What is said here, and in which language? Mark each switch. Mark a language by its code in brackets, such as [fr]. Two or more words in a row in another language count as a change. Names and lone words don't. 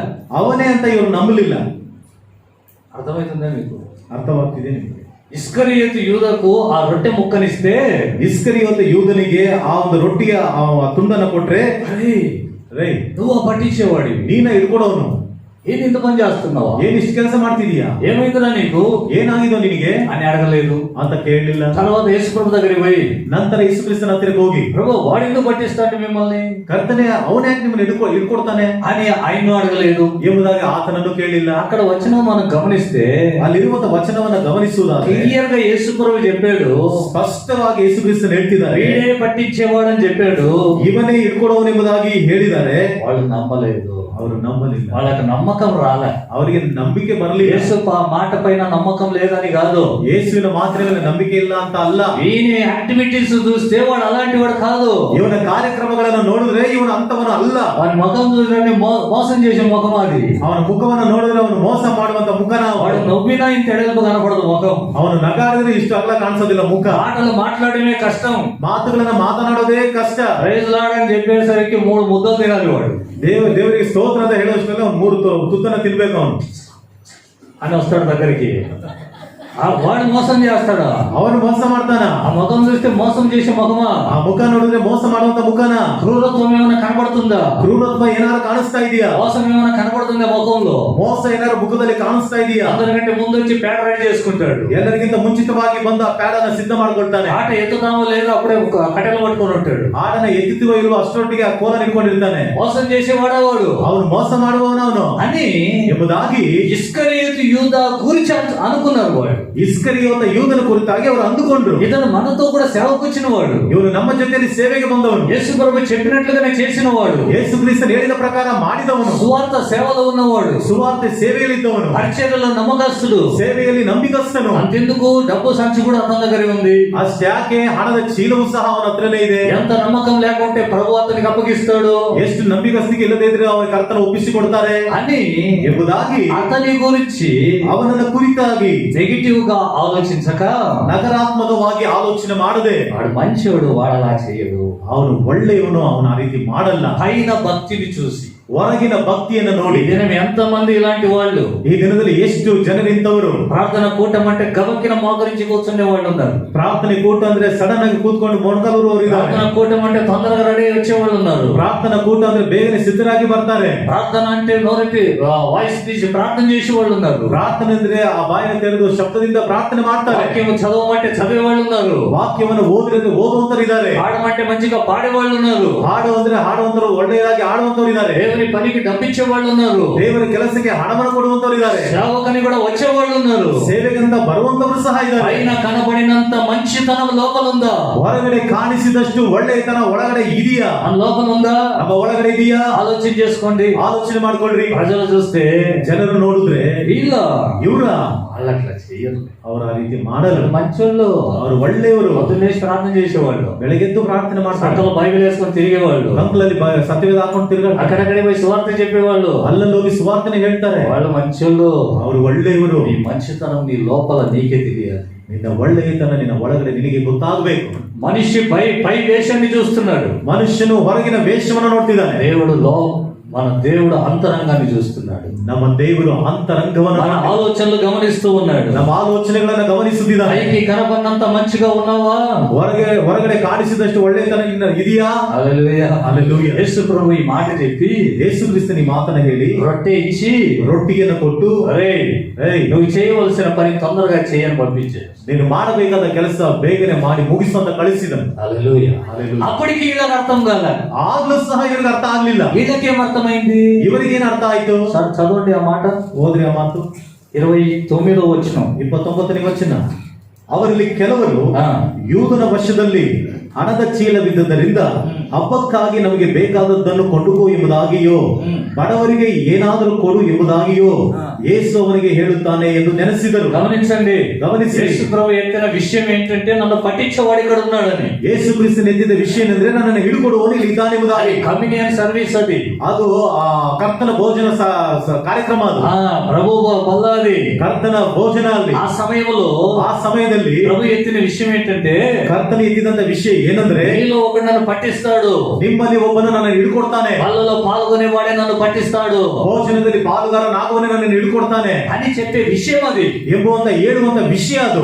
[kn] ಅವನೇ ಅಂತ ಇವರು ನಂಬಲಿಲ್ಲ. [te] అర్థమవుతుందా మీకు? [kn] ಅರ್ಥವಾಗ್ತಿದೆ ನಿಮಗೆ? [te] ఇస్కరియోతు యూదకు ఆ రొట్టె ముక్కనిస్తే, [kn] ಇಸ್ಕರಿಯೋತ ಯೂದನಿಗೆ ಆ ಒಂದು ರೊಟ್ಟಿಯ ಆ ತುಂಡನ್ನ ಕೊಟ್ರೆ, ರೈ [te] నువ్వు పట్టించేవాడివి, [kn] ನೀನ ಹಿಡ್ಕೊಡೋನು, [te] ఏంటి ఇంత పని చేస్తున్నావా, [kn] ಏನ್ ಇಷ್ಟು ಕೆಲಸ ಮಾಡ್ತಿದೀಯಾ, [te] ఏమైందిరా నీకు, [kn] ಏನಾಗಿದೋ ನಿನಗೆ [te] అని అడగలేదు [kn] ಅಂತ ಕೇಳಲಿಲ್ಲ. [te] తర్వాత యేసుప్రభు దగ్గరికి పోయి, [kn] ನಂತರ ಯೇಸುಕ್ರಿಸ್ತನ ಹತ್ತಿರಕ್ಕೆ ಹೋಗಿ, [te] ప్రభు వాడు ఎందుకు పట్టిస్తాడు మిమ్మల్ని, [kn] ಕರ್ತನೆ ಅವನ್ಯಾಕೆ ನಿಮ್ಮನ್ನು ಹಿಡ್ಕೊಡ್ತಾನೆ [te] అని ఆయన్ను అడగలేదు [kn] ಎಂಬುದಾಗಿ ಆತನನ್ನು ಕೇಳಿಲ್ಲ. [te] అక్కడ వచ్చిన మనం గమనిస్తే [kn] ಅಲ್ಲಿರುವಂತ ವಚನವನ್ನ ಗಮನಿಸುವುದಾದ್ರೆ [te] క్లియర్ గా యేసుప్రభు చెప్పాడు, [kn] ಸ್ಪಷ್ಟವಾಗಿ ಯೇಸುಕ್ರಿಸ್ತನು ಹೇಳ್ತಿದ್ದಾರೆ, [te] వీడే పట్టించేవాడని చెప్పాడు. [kn] ಇವನೇ ಹಿಡ್ಕೊಡೋನೆಂಬುದಾಗಿ ಹೇಳಿದ್ದಾರೆ. [te] వాళ్ళు నమ్మలేదు, [kn] ಅವರು ನಂಬಲಿಲ್ಲ. [te] వాళ్ళకి నమ్మకం రాలే. [kn] ಅವರಿಗೆ ನಂಬಿಕೆ ಬರಲಿಲ್ಲ. [te] యేసు మాట పైన నమ్మకం లేదని కాదు, [kn] ಯೇಸುವಿನ ಮಾತಿನ ಮೇಲೆ ನಂಬಿಕೆ ಇಲ್ಲ ಅಂತ ಅಲ್ಲ. [te] ఈయన యాక్టివిటీస్ చూస్తే వాడు అలాంటి వాడు కాదు. [kn] ಇವನ ಕಾರ್ಯಕ್ರಮಗಳನ್ನು ನೋಡಿದ್ರೆ ಇವನು ಅಂತವನು ಅಲ್ಲ. [te] వాడి ముఖం చూస్తే మోసం చేసే ముఖం అది. [kn] ಅವನ ಮುಖವನ್ನು ನೋಡಿದ್ರೆ ಅವನು ಮೋಸ ಮಾಡುವಂತ ಮುಖನ. [te] వాడు నవ్వినా ఇంత ఎడల్పు కనపడదు ముఖం. [kn] ಅವನು ನಗಾಡಿದ್ರೆ ಇಷ್ಟು ಅಗಲ ಕಾಣಿಸೋದಿಲ್ಲ ಮುಖ. [te] మాటలు మాట్లాడమే కష్టం, [kn] ಮಾತುಗಳನ್ನ ಮಾತನಾಡೋದೇ ಕಷ್ಟ. [en] Praise Lord [te] అని చెప్పేసరికి 3 ముద్దలు తినాలి వాడు. [kn] ದೇವರಿಗೆ ಸ್ತೋತ್ರ ಅಂತ ಹೇಳೋಷ್ಟರಲ್ಲಿ ಅವ್ನು 3 ತುತ್ತನ್ನ ತಿನ್ಬೇಕು ಅವನು [te] అని వస్తాడు దగ్గరికి. వాడు మోసం చేస్తాడు, [kn] ಅವನು మోಸ ಮಾಡ್ತಾನ. [te] ఆ ముఖం చూస్తే మోసం చేసే ముఖమా, [kn] ಆ ಮುಖ ನೋಡಿದ್ರೆ ಮೋಸ ಮಾಡುವಂತ ಮುಖನ. [te] క్రూరత్వం ఏమైనా కనబడుతుందా, [kn] ಕ್ರೂರತ್ವ ಏನಾದ್ರು ಕಾಣಿಸ್ತಾ ಇದೆಯಾ, [te] మోసం ఏమైనా కనబడుతుందా ముఖంలో, [kn] ಮೋಸ ಏನಾದ್ರು ಮುಖದಲ್ಲಿ ಕಾಣಿಸ್ತಾ ಇದೆಯಾ. [te] అందరికంటే ముందు వచ్చి పేడ రెడీ చేసుకుంటాడు, [kn] ಎಲ್ಲರಿಗಿಂತ ಮುಂಚಿತವಾಗಿ ಬಂದ ಪ್ಯಾಡನ್ನ ಸಿದ್ಧ ಮಾಡ್ಕೊಳ್ತಾನೆ. [te] ఆట ఎత్తుతామో లేదో అప్పుడే కట్టెలు పట్టుకొని ఉంటాడు. [kn] ಆಡನ ಎತ್ತುವ ಇರುವ ಅಷ್ಟೊಟ್ಟಿಗೆ ಆ ಕೋಲ ಇಟ್ಕೊಂಡಿರ್ತಾನೆ. [te] మోసం చేసేవాడా వాడు, [kn] ಅವನು ಮೋಸ ಮಾಡುವವನು ಅವನು [te] అని [kn] ಎಂಬುದಾಗಿ [te] ఇస్కరియోతు యూద గురించి అనుకున్నారు వాడు. [kn] ಇಸ್ಕರಿಯೋತ ಯೂದನ ಕುರಿತಾಗಿ ಅವರು ಅಂದುಕೊಂಡ್ರು, [te] ఇతను మనతో కూడా సేవకు వచ్చిన వాడు, [kn] ಇವನು ನಮ್ಮ ಜೊತೆಯಲ್ಲಿ ಸೇವೆಗೆ ಬಂದವನು, [te] యేసు ప్రభు చెప్పినట్లుగానే చేసిన వాడు, [kn] ಯೇಸು ಕ್ರಿಸ್ತನು ಹೇಳಿದ ಪ್ರಕಾರ ಮಾಡಿದವನು, [te] సువార్త సేవలో ఉన్నవాడు, [kn] ಸುವಾರ್ತೆ ಸೇವೆಯಲ್ಲಿದ್ದವನು, [te] పరిచర్యలో నమ్మకస్తుడు, [kn] ಸೇವೆಯಲ್ಲಿ ನಂಬಿಕಸ್ಥನು. [te] అంతెందుకు డబ్బు సంచి కూడా అతని దగ్గర ఉంది. [kn] ಅಷ್ಟ್ಯಾಕೆ ಹಣದ ಚೀಲವೂ ಸಹ ಅವನ ಹತ್ರನೇ ಇದೆ. [te] ఎంత నమ్మకం లేకుంటే ప్రభు అతనికి అప్పగిస్తాడు, [kn] ಎಷ್ಟು ನಂಬಿಕಸ್ತಿಗೆ ಇಲ್ಲದೇ ಇದ್ರೆ ಅವರ ಕರ್ತನ ಒಪ್ಪಿಸಿಕೊಡ್ತಾರೆ [te] అని [kn] ಎಂಬುದಾಗಿ [te] అతని గురించి [kn] ಅವನನ್ನ ಕುರಿತಾಗಿ [te] నెగిటివ్ గా ఆలోచించక, [kn] ನಕಾರಾತ್ಮಕವಾಗಿ ಆಲೋಚನೆ ಮಾಡದೆ, [te] వాడు మంచివాడు వాడలా చేయడు, [kn] ಅವನು ಒಳ್ಳೆಯವನು, ಅವನು ಆ ರೀತಿ ಮಾಡಲ್ಲ. [te] పైన భక్తిని చూసి, [kn] ಹೊರಗಿನ ಭಕ್ತಿಯನ್ನು ನೋಡಿ. [te] ఈ దినం ఎంత మంది ఇలాంటి వాళ్ళు, [kn] ಈ ದಿನದಲ್ಲಿ ಎಷ್ಟು ಜನರಿಂತವರು [te] ప్రార్థన కూటం అంటే గబక్కిన మోకరించి కూర్చునే వాళ్ళు ఉన్నారు. [kn] ಪ್ರಾರ್ಥನೆ ಕೂಟ ಅಂದ್ರೆ ಸಡನ್ ಆಗಿ ಕೂತ್ಕೊಂಡು ಮೊಣಕಾಲೂರು ಇದ್ದಾರೆ. [te] ప్రార్థన కూటం అంటే తొందరగా రెడీ వచ్చే వాళ్ళు ఉన్నారు. [kn] ಪ್ರಾರ್ಥನಾ ಕೂಟ ಅಂದ್ರೆ ಬೇಗನೆ ಸಿದ್ಧರಾಗಿ ಬರ್ತಾರೆ. [te] ప్రార్థన అంటే నోరెత్తి వాయిస్ తీసి ప్రార్థన చేసే వాళ్ళు ఉన్నారు. [kn] ಪ್ರಾರ್ಥನೆ ಅಂದ್ರೆ ಆ ಬಾಯಿನ ತೆರೆದು ಶಬ್ದದಿಂದ ಪ್ರಾರ್ಥನೆ ಮಾಡ್ತಾರೆ. [te] వాక్యం చదవమంటే చదివే వాళ్ళు ఉన్నారు. [kn] ವಾಕ್ಯವನ್ನು ಓದಿದ್ರೆ ಓದುವಂತರಿದ್ದಾರೆ. [te] పాడమంటే మంచిగా పాడే వాళ్ళు ఉన్నారు. [kn] ಹಾಡು ಅಂದ್ರೆ ಹಾಡುವಂತರು, ಒಳ್ಳೆಯದಾಗಿ ಆಡುವಂತರು ಇದ್ದಾರೆ. [te] దేవుని పనికి డబ్బిచ్చే వాళ్ళు ఉన్నారు. [kn] ದೇವರ ಕೆಲಸಕ್ಕೆ ಹಣವನ್ನು ಕೊಡುವಂತರು ಇದ್ದಾರೆ. [te] సేవకని కూడా వచ్చే వాళ్ళు ఉన్నారు. ఉన్నారు. [kn] ಸೇವೆಗಂತ ಬರುವಂತವರು ಸಹ ಇದ್ದಾರೆ. [te] పైన కనబడినంత మంచితనం లోపల ఉందా? [kn] ಹೊರಗಡೆ ಕಾಣಿಸಿದಷ್ಟು ಒಳ್ಳೆಯತನ ಒಳಗಡೆ ಇದೆಯಾ? [te] మన లోపల ఉందా? [kn] ನಮ್ಮ ಒಳಗಡೆ ಇದೆಯಾ? [te] ఆలోచన చేసుకోండి. [kn] ಆಲೋಚನೆ ಮಾಡ್ಕೊಳ್ರಿ. [te] ప్రజలు చూస్తే [kn] ಜನರು ನೋಡಿದ್ರೆ [te] వీళ్ళ [kn] ಇವರ [te] వాళ్ళు అట్లా చెయ్యరు. [kn] ಅವರ ಆ ರೀತಿ ಮಾಡಲು [te] మంచోళ్ళు, [kn] ಅವರು ಒಳ್ಳೆಯವರು. [te] పొద్దున్నే ప్రార్థన చేసేవాళ్ళు, [kn] ಬೆಳಗ್ಗೆದ್ದು ಪ್ರಾರ್ಥನೆ ಮಾಡ್ತಾರೆ, [te] సంతలో బైబిల్ వేసుకొని తిరిగేవాళ్ళు, [kn] ಕಂಕಲಲ್ಲಿ ಸತ್ಯವೇದ ಹಾಕೊಂಡು ತಿರುಗಾಡ್ತಾರೆ, [te] అక్కడక్కడే పోయి సువార్త చెప్పేవాళ్ళు, [kn] ಅಲ್ಲಲ್ಲಿ ಹೋಗಿ ಸುವಾರ್ತನೆ ಹೇಳ್ತಾರೆ. [te] వాళ్ళు మంచోళ్ళు. [kn] ಅವರು ಒಳ್ಳೆಯವರು. [te] నీ మంచితనం నీ లోపల నీకే తెలియాలి. [kn] ನಿನ್ನ ಒಳ್ಳೆಯತನ ನಿನ್ನ ಒಳಗಡೆ ನಿನಗೆ ಗೊತ್ತಾಗಬೇಕು. [te] మనిషి పై వేషాన్ని చూస్తున్నాడు, [kn] ಮನುಷ್ಯನು ಹೊರಗಿನ ವೇಷವನ್ನು ನೋಡ್ತಿದ್ದಾನೆ. [te] మన దేవుడు అంతరంగాన్ని చూస్తున్నాడు. [kn] ನಮ್ಮ ದೇವರು ಅಂತರಂಗವನ್ನು, [te] మన ఆలోచనలు గమనిస్తూ ఉన్నాడు. [kn] ನಮ್ಮ ಆಲೋಚನೆಗಳನ್ನು ಗಮನಿಸುತ್ತಿದ್ದಾನೆ. [te] పైకి కనబడినంత మంచిగా ఉన్నావా? [kn] ಹೊರಗಡೆ ಕಾಣಿಸಿದಷ್ಟು ಒಳ್ಳೆಯತನ ನಿನ್ನ ಇದೆಯಾ? [te] హల్లెలూయా, హల్లెలూయా. యేసు ప్రభు ఈ మాట చెప్పి, [kn] ಯೇಸು ಕ್ರಿಸ್ತನ ಈ ಮಾತನ್ನ ಹೇಳಿ [te] రొట్టె ఇచ్చి [kn] ರೊಟ್ಟಿಯನ್ನು ಕೊಟ್ಟು, [te] అరే నువ్వు చేయవలసిన పని తొందరగా చేయని పంపించాడు. [kn] ನೀನು ಮಾಡಬೇಕಾದ ಕೆಲಸ ಬೇಗನೆ ಮಾಡಿ ಮುಗಿಸು ಅಂತ ಕಳಿಸಿದನು. [te] హల్లెలూయా. హల్లెలూయా. అప్పటికి వీళ్ళకి అర్థం కాల. [kn] ಆಗ್ಲೂ ಸಹ ಇವರಿಗೆ ಅರ್ಥ ಆಗ್ಲಿಲ್ಲ. [te] వీళ్ళకేం అర్థమైంది? [kn] ಇವರಿಗೇನು ಅರ್ಥ ಆಯ್ತು? [te] సార్ చదవండి ఆ మాట. [kn] ಹೋದ್ರಿ ಆ ಮಾತು [te] 29వ వచనం. [kn] 29ನೇ ವಚನ. ಅವರಲ್ಲಿ ಕೆಲವರು ఆ, ಯೂದನ ವಶದಲ್ಲಿ ಹಣದ ಚೀಲವಿದ್ದರಿಂದ ಹಬ್ಬಕ್ಕಾಗಿ ನಮಗೆ ಬೇಕಾದದ್ದನ್ನು ಕೊಂಡುಕೋ ಎಂಬುದಾಗಿಯೋ ಬಡವರಿಗೆ ಏನಾದರೂ ಕೊಡು ಎಂಬುದಾಗಿಯೋ ಯೇಸು ಅವನಿಗೆ ಹೇಳುತ್ತಾನೆ ಎಂದು ನೆನೆಸಿದರು. [te] గమనించండి, [kn] ಗಮನಿಸಿ. [te] యేసు ప్రభు ఎత్తిన విషయం ఏంటంటే నన్ను పట్టించేవాడు ఇక్కడ ఉన్నాడని. [kn] ಯೇಸು ಕ್ರಿಸ್ತನ ಎದ್ದಿದ್ದ ವಿಷಯ ಏನಂದ್ರೆ ನನ್ನನ್ನು ಹಿಡಿಕೊಡುವವನು ಇಲ್ಲಿ ಇದ್ದಾನೆಂಬುದಾಗಿ. [en] communion service [te] అది. [kn] ಅದು ಆ ಕರ್ತನ ಭೋಜನ ಕಾರ್ಯಕ್ರಮ. ಅದು [te] ప్రభు బల్లాది [kn] ಕರ್ತನ ಭೋಜನ. ಅಲ್ಲಿ [te] ఆ సమయంలో [kn] ಆ ಸಮಯದಲ್ಲಿ [te] ప్రభు ఎత్తిన విషయం ఏంటంటే, [kn] ಕರ್ತನ ಎದ್ದಿದಂತ ವಿಷಯ ಏನಂದ್ರೆ, [te] నీలో ఒకడు నన్ను పట్టిస్తాడు, [kn] ನಿಮ್ಮಲ್ಲಿ ಒಬ್ಬನು ನನ್ನನ್ನು ಹಿಡ್ಕೊಡ್ತಾನೆ, [te] వాళ్ళలో పాల్గొనేవాడే నన్ను పట్టిస్తాడు, [kn] ಭೋಜನದಲ್ಲಿ ಪಾಲುಗಾರನಾಗುವನೇ ನನ್ನನ್ನು ಹಿಡ್ಕೊಡ್ತಾನೆ [te] అని చెప్పే విషయం అది. [kn] ಎಂಬುವಂತ ಹೇಳುವಂತ ವಿಷಯ ಅದು.